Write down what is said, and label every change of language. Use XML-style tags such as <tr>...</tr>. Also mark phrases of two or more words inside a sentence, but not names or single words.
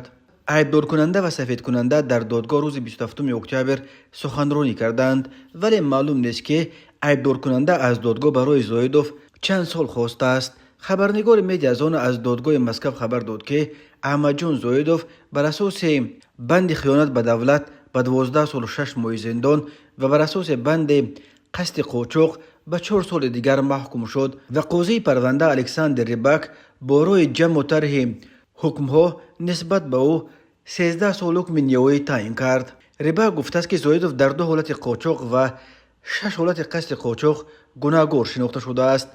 <tg>айбдоркунанда ва сафедкунанда дар додгоҳ рӯзи 27 октябр суханронӣ карданд, вале маълум нест ки айбдоркунанда аз додгоҳ барои Зоидов чанд сол хостааст. хабарнигори Медиазона аз додгоҳи Москав хабар дод ки Аҳмадҷон Зоидов бар асоси банди хиёнат ба давлат ба 12 сол 6 моҳи зиндон ва бар асоси банди</tg> <fa>قصد قاچاق به 4 سال دیگر محکوم شد و قاضی پرونده الکساندر ریباک با روی جمع و طرح حکمها نسبت به او 13 سال حکم نیایی تعیین کرد. ریباک گفته است که زایدوف در 2 حالت قاچاق و 6 حالت قصد قاچاق گناهگار شناخته شده است.</fa>